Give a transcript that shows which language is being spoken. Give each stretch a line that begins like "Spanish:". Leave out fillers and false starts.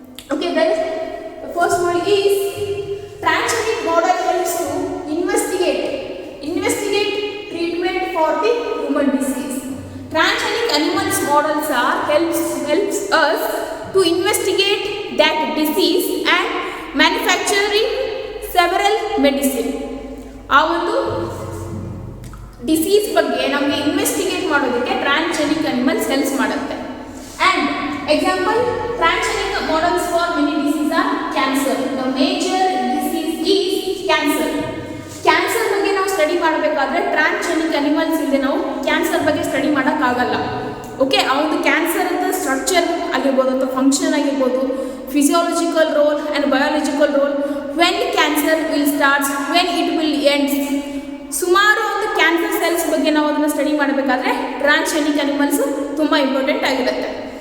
English: Okay, then the first one is transgenic model helps to investigate treatment for the human disease. Transgenic animals models helps us to investigate that disease and manufacturing several medicine.
Kannada: ಆ ಒಂದು disease ಬಗ್ಗೆ ನಮಗೆ investigate ಮಾಡೋದಕ್ಕೆ transgenic animals help ಮಾಡುತ್ತೆ.
English: And example, transgenic models for many diseases are cancer. The major disease is cancer.
Kannada: Cancer ಬಗ್ಗೆ ನಾವು study ಮಾಡಬೇಕಾದ್ರೆ transgenic animals ಇಲ್ಲದೆ ನಾವು ಕ್ಯಾನ್ಸರ್ ಬಗ್ಗೆ ಸ್ಟಡಿ ಮಾಡೋಕ್ಕಾಗಲ್ಲ. ಓಕೆ, ಆ ಒಂದು ಕ್ಯಾನ್ಸರ್ ಅಂತ ಸ್ಟ್ರಕ್ಚರ್ ಆಗಿರ್ಬೋದು ಅಥವಾ ಫಂಕ್ಷನ್ ಆಗಿರ್ಬೋದು, physiological roll and biological roll,
English: when cancer will starts, when it will ends,
Kannada: ಸುಮಾರು ಒಂದು ಕ್ಯಾನ್ಸರ್ ಸೆಲ್ಸ್ ಬಗ್ಗೆ ನಾವು ಅದನ್ನು ಸ್ಟಡಿ ಮಾಡಬೇಕಾದ್ರೆ ಟ್ರಾನ್ಸ್ಜೆನಿಕ್ ಅನಿಮಲ್ಸು ತುಂಬ ಇಂಪಾರ್ಟೆಂಟ್ ಆಗಿರುತ್ತೆ.